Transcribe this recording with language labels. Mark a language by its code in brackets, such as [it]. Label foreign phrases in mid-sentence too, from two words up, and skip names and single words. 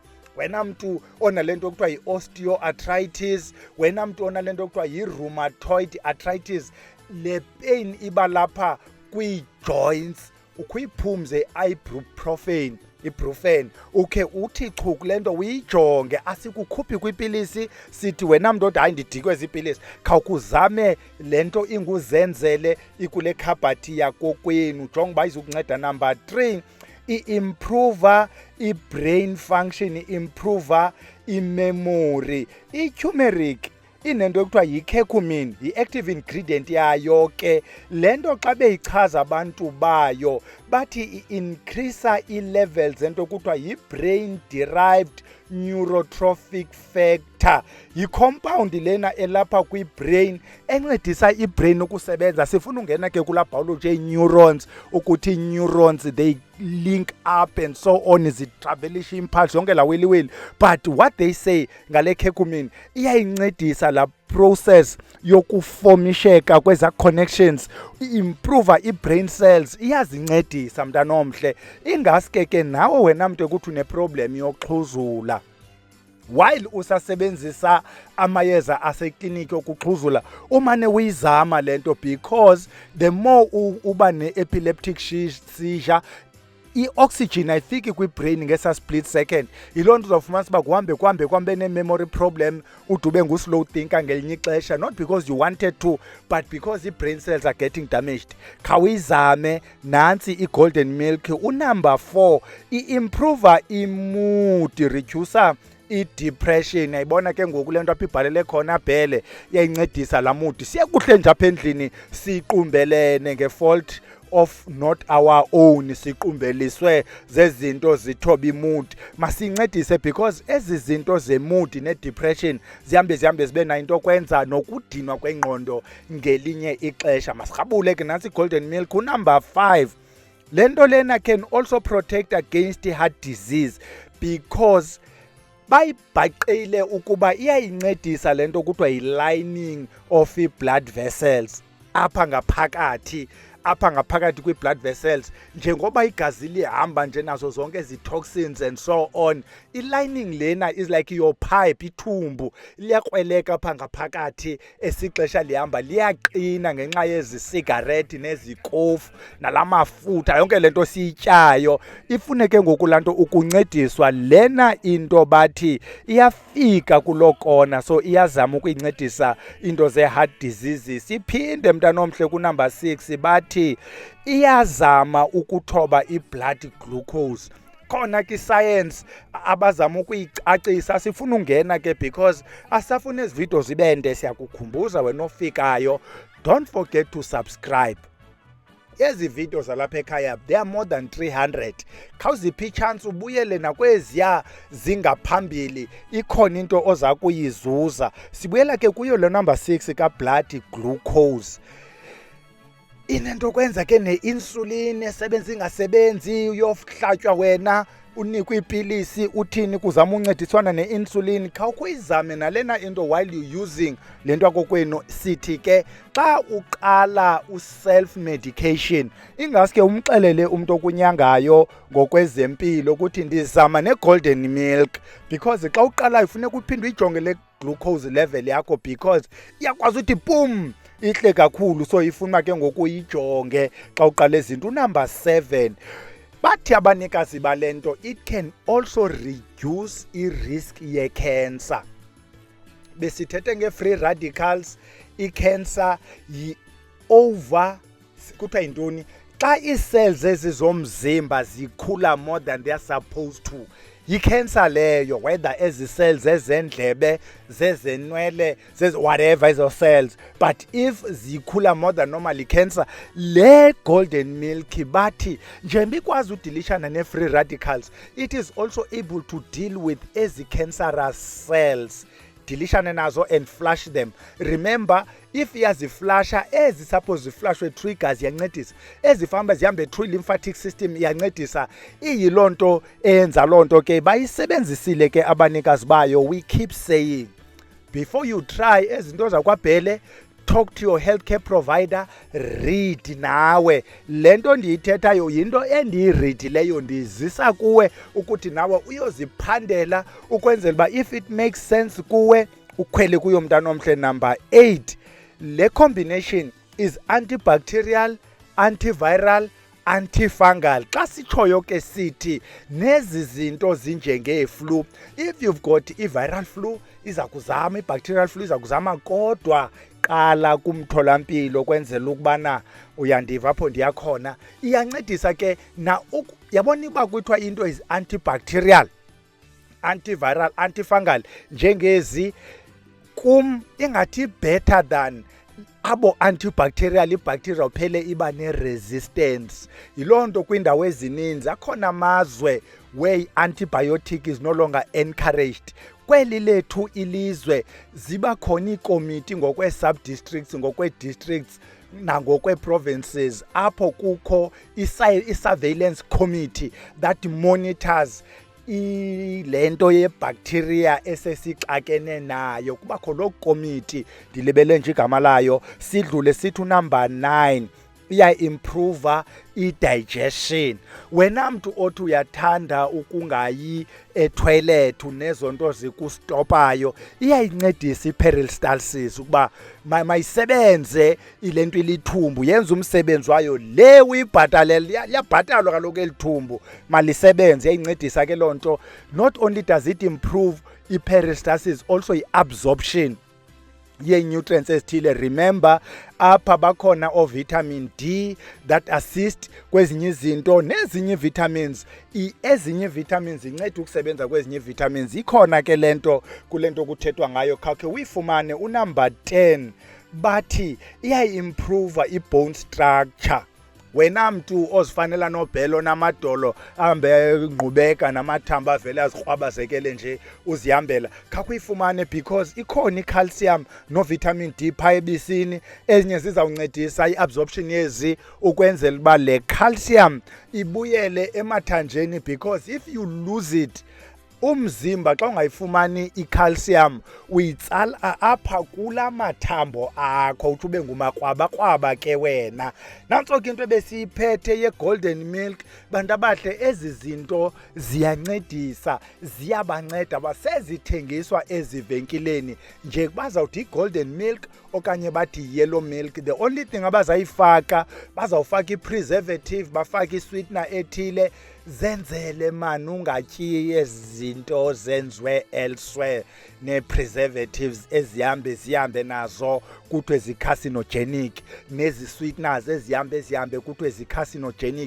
[xh] Wena mntu onale nto kuthiwa yi-osteoarthritis, wena mntu onale nto kuthiwa yi- [en] rheumatoid arthritis, [xh] le pain iba lapha kwii-joints, ukhuyiphumze ibuprofen, ukhe uthi chu kule nto uyijonge. Asikukhuphi kwipilisi sithi wena mntu odi hayi ndidikwe ziipilisi, khawukuzame le nto inguzenzele ikule khabhathi yakokwenu, jonga uba izukunceda. Number 3, i-improver i- [en] brain function, [xh] i-improver i-memory. I-turmeric inento ekuthiwa yi-curcumin, yi- [en] active ingredient [xh] yayo ke. Le nto xa beyichaza abantu bayo bathi i-increaser i-levels ento kuthiwa yi- [en] brain derived neurotrophic factor. [xh] Yi-compound lena elapha kwi-brain encedisa i-brain ukusebenza. Sifuna ungena ke kula biology ye-neurons ukuthi [en] neurons they link up and so on, [xh] zitravelisha impulse yonke la wili. [en] But what they say [xh] ngale curcumin iyayincedisa la process yokufomisheka kweza connections, improve i- [en] brain cells, [xh] iyazincedisa mntana omhle. Ingaske ke nawe wena mntu ukuthi une-problem yokuxhuzula while usasebenzisa amayeza asekliniki okuxhuzula, umane uyizama lento, [en] because the more [xh] uba ne- [en] epileptic seizure, [xh] i-oxygen ayifiki kwi-brain ngesa [en] split second. [xh] Yiloo nto uzawufumanisa uba kuhambe ne-memory problem, udube ngu- [en] slow thinker [xh] ngelinye ixesha, [en] not because you wanted to, but because i-brain cells are getting damaged. [xh] Khawuyizame, nantsi i- [en] golden milk. [xh] Unumber 4, i-improver i-mood, reducer i-depression. Ayibona ke ngoku le nto apha ibhalele khona bhele, iyayincedisa la mood. Siye kuhle nje apha endlini siqumbelene nge- [en] fault of not our own, [xh] siqumbeliswe zezinto zithoba imood. Masincedise, because ezi zinto ze-mood ne-depression zihambe zibe nayo into kwenza nokudinwa kwengqondo ngelinye ixesha. Masirhabule ke nantsi [en] golden milk. [xh] Number 5, le nto lena [en] can also protect against heart disease, [xh] because bayibhaqile ukuba iyayincedisa le nto kuthiwa yi- [en] lining of i-blood vessels [xh] apha ngaphakathi kwi- [en] blood vessels. [xh] Njengoba igazi lihamba nje nazo zonke ezi-toxins [en] and so on, [xh] i-lining lena [en] is like your pipe, [xh] ithumbu liyakrweleka apha ngaphakathi. Esixesha lihamba liyaqina ngenxa yezi sigarethi nezikofu nala mafutha, yonke le nto siyityayo. Ifuneke ngoku laa nto ukuncediswa. Lena into bathi iyafika kuloo kona, so iyazama ukuyincedisa into ze- [en] heart diseases. [xh] Iphinde mntana omhle kunumber 6 bathi iyazama ukuthoba i-blood glucose. Khona ke science abazama ukuyicacisa, sifuna ungena ke because asafuna ezi video zibende. Siyakukhumbuza wena ofikayo, [en] don't forget to subscribe. [xh] Ezi video zalapha ekhaya, [en] there are more than 300. [xh] Khawuziphi ichance ubuyele nakweziya zingaphambili, ikhona into oza kuyizuza. Sibuyela ke kuyo le number 6 ka- [en] blood glucose. [xh] Inento kwenza ke ne-insulin esebenza ingasebenzi, uyohlatywa wena unikwe iipilisi, uthini kuzama uncediswana ne-insulin. Khawukuyizame nalena into [en] while you using [xh] le nto akokwenu. Sithi ke xa uqala u- [en] self medication, [xh] ingaske umxelele umntu okunyangayo ngokwezempilo ukuthi ndizama ne-golden milk, because xa uqalayo funeka uphinde uyijonge le [en] glucose level [xh] yakho, because iyakwazi ukuthi boom ihle kakhulu. So ifuna ke ngoku uyijonge xa uqala izinto. Number 7, bathi abanikazi balento, [en] it can also reduce i-risk ye-cancer. [xh] Besithethe nge- [en] free radicals. [xh] I-cancer yi-over, kuthiwa yintoni, xa ii-cells ezizomzimba zikhula [en] more than they are supposed to, [xh] yi-cancer leyo. Whether ezi cells ezendlebe, zezenwele, whatever ezo cells, but if zikhula [en] more than normal, [xh] cancer. Le [en] golden milk [xh] bathi njengoba ikwazi udilishana ne- [en] free radicals, it is also able to deal with [xh] ezi [en] cancerous cells. [xh] Dilishane nazo [en] and flush them. [xh] Remember, if iyaziflasha, ezi suppose ziflashwe triggers iyancedisa, ezifamba zihambe [en] through lymphatic system [xh] iyancedisa. Iyiloo nto enza loo nto ke bayisebenzisile ke abanikazi bayo. [en] We keep saying, before you try [xh] ezinto zakwabhele, [en] talk to your healthcare provider, read nawe. [xh] Le nto ndiyithethayo yinto endiyireadileyo, ndizisa kuwe ukuthi nawe uyoziphandela ukwenzela uba [en] if it makes sense [xh] kuwe ukhwele kuyo mntana omhle. Number 8, le [en] combination is antibacterial, antiviral, anti-fungal. [xh] Xa sitshoyo ke sithi nezi zinto zinjengee-flu. [en] If you've got [xh] i- [en] viral flu [xh] iza kuzama, i- [en] bacterial flu [xh] iza kuzama, kodwa qala kumtholampilo kwenzela ukubana uyandiva apho ndiyakhona. Iyancedisa ke na yabona uba kuthiwa into [en] is antibacterial, antiviral, antifungal [xh] njengezi, kum ingathi [en] better than [xh] abo antibacterial. Ibacteria uphele iba ne-resistance. Yiloo nto kwiindawo ezininzi akhona amazwe [en] where antibiotic is no longer encouraged. [xh] Kweli lethu ilizwe ziba khona iikomiti ngokwee-subdistricts, ngokwee-districts nangokwee-provinces apho kukho i- [en] surveillance committee that monitors [xh] le nto yebacteria esesixakene nayo. Kubakho loo komiti, ndilibele nje igama layo, sidlule sithi unumber 9 iya-improva i-digestion. Wena mntu othi uyathanda ukungayi etoilet nezo nto zikustopayo, iyayincedisa i-peristalsis ukuba mayisebenze ile nto ilithumbu, yenza umsebenzi wayo le uyibhatalela. Liyabhatalwa kaloku eli thumbu, malisebenze. Iyayincedisa ke loo nto. [en] Not only does it improve i-peristalsis, also i-absorption yee-nutrients ezithile. [xh] Remember, apha bakhona o-vitamin D [en] that assist [xh] kwezinye izinto nezinye vitamins. Ezinye vitamins zinceda ukusebenza kwezinye vitamins. Ikhona ke le nto kule nto kuthethwa ngayo, khawukhe uyifumane unumber 10, bathi iyayi-improva i- [en] bone structure. [xh] Wena mntu ozifanela nobhelo namadolo ahambe ngqubeka namathambo avele azikrwabazekele nje uzihambela, khakho uyifumane because ikhona i-calcium no-vitamin D phaa ebisini. Ezinye zizawuncedisa i-absorption yezi ukwenzela uba le calcium ibuyele emathanjeni, [en] because if you lose it, [xh] umzimba xa ungayifumani i-calcium uyitsala apha kula mathambo akho, uthi ube ngumakrwabakrwaba ke wena. Nantso ke into ebesiyiphethe ye- [en] golden milk. [xh] Bantu abahle, ezi zinto ziyancedisa, ziyabanceda, basezithengiswa ezivenkileni nje bazawuthi i-golden milk okanye bathi [en] yellow milk. The only thing [xh] abazayifaka, bazawufaka i-preservative, bafake i-sweetener ethile. Zenzele man ungatyi ezinto zenziwe elsewhere ne-preservatives zihambe nazo kuthiwe zi-carcinogenic, nezi-sweeteners zihambe kuthiwe zi-carcinogenic.